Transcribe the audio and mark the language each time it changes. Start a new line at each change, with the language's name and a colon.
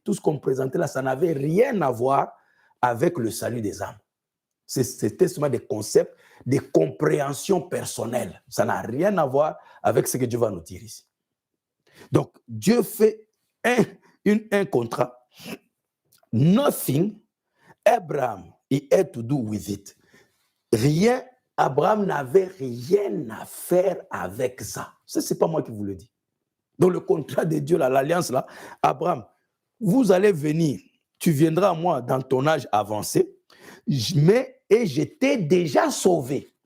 French: Tout ce qu'on présentait là, ça n'avait rien à voir avec le salut des âmes. C'était seulement des concepts, des compréhensions personnelles. Ça n'a rien à voir avec ce que Dieu va nous dire ici. Donc, Dieu fait un contrat.
English: Nothing Abraham he had to do with it.
French: Rien, Abraham n'avait rien à faire avec ça. Ça, c'est pas moi qui vous le dis. Dans le contrat de Dieu, l'alliance là, Abraham, vous allez venir, tu viendras à moi dans ton âge avancé, et je t'ai déjà sauvé.